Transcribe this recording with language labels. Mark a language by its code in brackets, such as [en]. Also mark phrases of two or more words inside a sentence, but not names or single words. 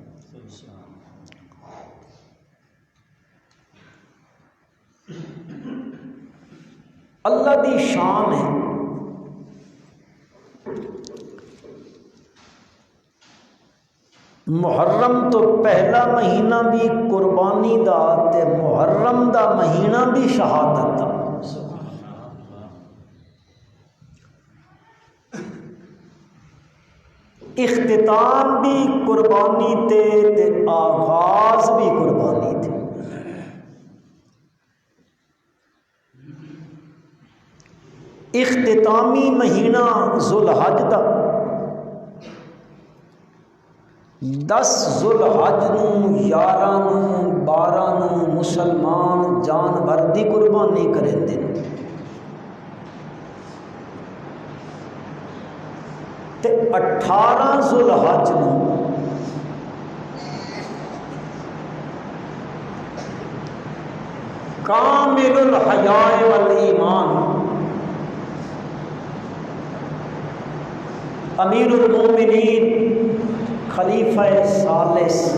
[pa] اللہ دی شان ہے، محرم تو پہلا مہینہ بھی قربانی دا تے محرم دا مہینہ بھی شہادت دا۔ اختتام بھی قربانی تے آغاز بھی قربانی تھے۔ اختتامی مہینہ ذوالحج دا، 10 ذوالحج نو 11 نو 12 نو مسلمان جانور دی قربانی کریں دے، تے 18 ذوالحج نو [ar] کامل الحیاء والایمان [pa] امیر المومنین خلیفہ ثالث